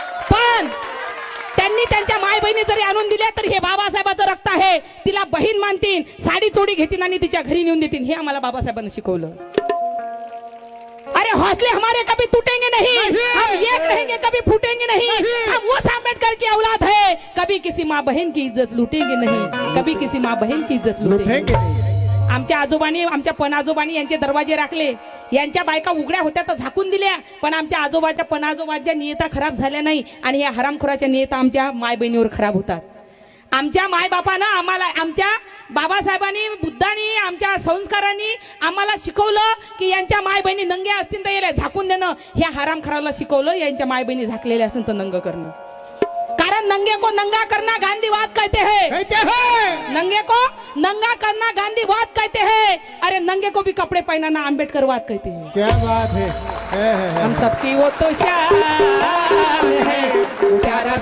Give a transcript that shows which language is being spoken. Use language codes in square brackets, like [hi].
[mr] पण त्यांनी त्यांच्या माय बहिणी जरी आणून दिल्या तर हे बाबासाहेबाचं रक्त आहे, तिला बहीण मानतील, साडी चोडी घेतील आणि तिच्या घरी नेऊन देतील. हे आम्हाला बाबासाहेबांनी शिकवलं. [hi] अरे हौसले हमारे कभी टूटेंगे नहीं, हम एक रहेंगे कभी फूटेंगे नहीं. हम उस अम्बेडकर की औलाद है, कभी किसी माँ बहन की इज्जत लूटेंगे नहीं, कभी किसी माँ बहन की इज्जत लूटेंगे. [mr] आमच्या आजोबांनी, आमच्या पणआजोबांनी यांचे दरवाजे राखले. यांच्या बायका उघड्या होत्या तर झाकून दिल्या, पण आमच्या आजोबाच्या पणआजोबाच्या नियता खराब झाल्या नाही आणि या हरामखोराच्या नियता आमच्या माय बहिणीवर खराब होतात. आमच्या मायबापानं आम्हाला, आमच्या बाबासाहेबांनी, बुद्धांनी, आमच्या संस्कारांनी आम्हाला शिकवलं की यांच्या माय बहिणी नंगे असतील तर याला झाकून देणं. ह्या हरामखोराला शिकवलं यांच्या माय बहिणी झाकलेल्या असेल तर नंग करणं. [hi] कारण नंगे को नंगा करना गांधीवाद कहते हैं, नंगे को नंगा करना गांधीवाद कहते हैं. अरे नंगे को भी कपड़े पहनाना अम्बेडकरवाद कहते हैं. क्या बात है. हम सबकी वो तो शान है, प्यारा